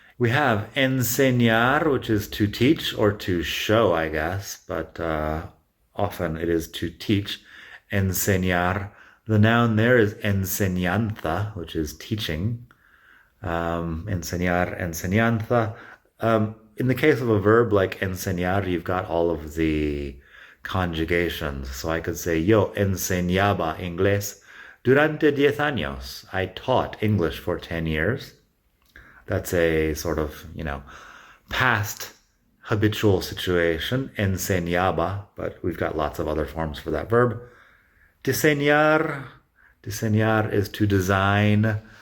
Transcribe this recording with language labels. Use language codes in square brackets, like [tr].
[en] We have enseñar, which is to teach or to show, I guess, but often it is to teach. Enseñar. The noun there is enseñanza, which is teaching. Enseñar, enseñanza. In the case of a verb like enseñar, you've got all of the conjugations. So I could say, [es] yo enseñaba inglés durante 10 años. [en] I taught English for 10 years. That's a sort of, past habitual situation, enseñaba, but we've got lots of other forms for that verb. Diseñar. Diseñar is to design.